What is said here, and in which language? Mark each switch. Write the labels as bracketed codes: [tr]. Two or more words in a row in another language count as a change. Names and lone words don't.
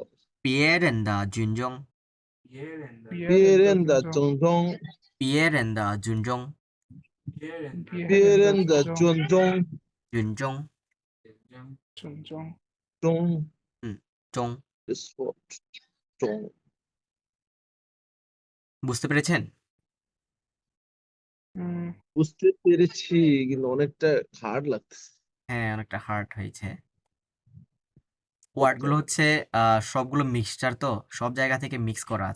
[zh] 别人的尊重别人的尊重，别人的尊重别人的尊重尊重中中中， [bn] বুঝতে পেরেছেন বুঝতে পেরেছি কিন্তু অনেকটা হার্ড লাগতেছে। হ্যাঁ অনেকটা হার্ড হয়েছে ওয়ার্ডগুলো হচ্ছে সবগুলো মিক্সচার তো সব জায়গা থেকে মিক্স করা আছে